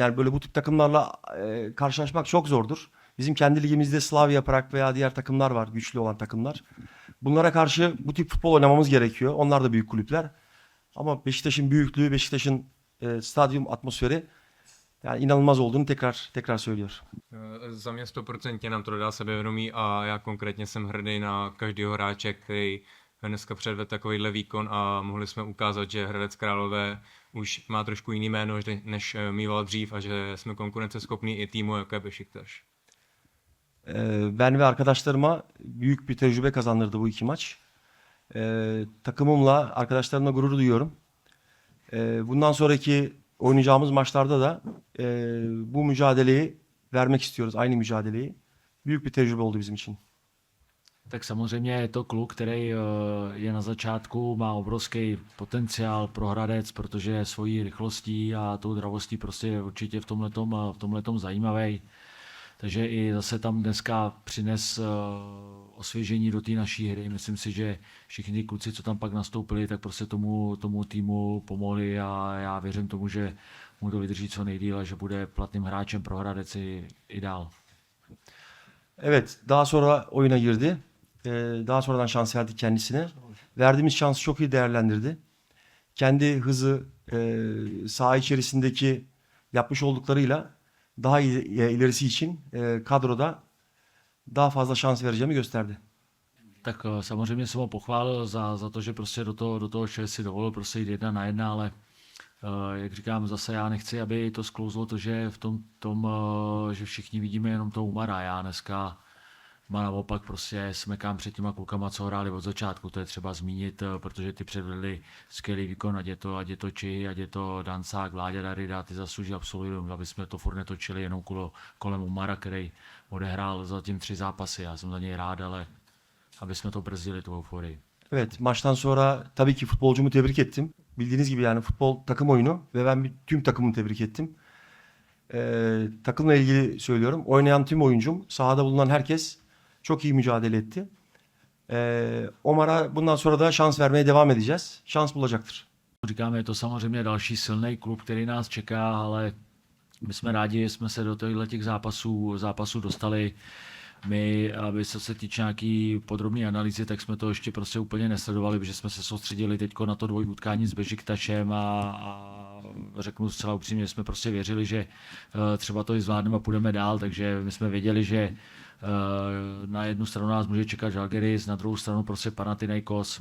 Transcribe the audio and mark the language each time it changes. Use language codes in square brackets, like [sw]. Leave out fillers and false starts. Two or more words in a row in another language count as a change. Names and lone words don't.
[tr] Yani böyle bu tip takımlarla karşılaşmak çok zordur. Bizim kendi ligimizde Slavia Prag veya diğer takımlar var, güçlü olan takımlar. Bunlara karşı bu tip futbol oynamamız gerekiyor. Onlar da büyük kulüpler. Ama Beşiktaş'ın büyüklüğü, Beşiktaş'ın stadyum atmosferi yani inanılmaz olduğunu tekrar söylüyor. [cs] Za mě 100% nám to dodá sebevědomí a já konkrétně jsem hrdý na každého hráče, který dneska předvedl takovýhle výkon a mohli jsme ukázat, že Hradec Králové už má trošku jiný jméno, než mýval dřív a že jsme konkurenceschopní i týmu, jako je Beşiktaş. [tr] Ben ve arkadaşlarıma büyük bir tecrübe kazandırdı bu iki maç. Takımımla, arkadaşlarımla gurur duyuyorum. Bundan sonraki oynayacağımız maçlarda da bu mücadeleyi vermek istiyoruz, aynı mücadeleyi. Büyük bir tecrübe oldu bizim için. [cs] Tak samozřejmě je to kluk, který je na začátku, má obrovský potenciál pro Hradec, protože svojí rychlostí a tou dravostí prostě je určitě v tomhletom zajímavý. Takže i zase tam dneska přines osvěžení do té naší hry. Myslím si, že všichni ty kluci, co tam pak nastoupili, tak prostě tomu týmu pomohli a já věřím tomu, že mu to vydrží co nejdýle, že bude platným hráčem pro Hradec i dál. [tr] Evet, daha sonra oyuna girdi. Daha sonradan şans verdik kendisine. Verdiğimiz şansı çok iyi değerlendirdi. Kendi hızı, saha içerisindeki yapmış olduklarıyla daha iyi ilerisi için kadroda daha fazla şans vereceğimi gösterdi. [cs] Tak samozřejmě jsem ho pochválil za to, že prostě do toho šel si dovolil prostě jít 1-1, ale jak říkám, zase já nechci, aby to sklouzlo to, že v tom že všichni vidíme jenom toho Umara. Já dneska naopak prostě smekám před těma klukama, co hráli od začátku, to je třeba zmínit, protože ty předvedli skvělý výkon, ať je to Či, ať je to Dancák, Vláďa Darida, ty zaslouží absolutorium, aby jsme to furt netočili jenom kolem Umara, který odehrál zatím 3 zápasy, já jsem za něj rád, ale aby jsme to brzdili, tu euforii. [tr] Evet, maçtan sonra tabii ki futbolcumu tebrik ettim. Bildiğiniz gibi yani futbol takım oyunu ve ben tüm takımımı tebrik ettim. Takımla ilgili söylüyorum. Oynayan tüm oyuncum, sahada bulunan herkes çok iyi mücadele etti. Omar'a bundan sonra da şans vermeye devam edeceğiz. Şans bulacaktır. [cs] Říkáme, je to samozřejmě další silný klub, který nás čeká, ale my jsme rádi, že jsme se do těch zápasů dostali. My, aby se týče nějaký podrobné analýzy, tak jsme to ještě prostě úplně nesledovali, protože jsme se soustředili teď na to dvojutkání s Beşiktašem a řeknu zcela upřímně, že jsme prostě věřili, že třeba to i zvládneme a půjdeme dál, takže my jsme věděli, že na jednu stranu nás může čekat Žalgiris, na druhou stranu prostě Panathinaikos.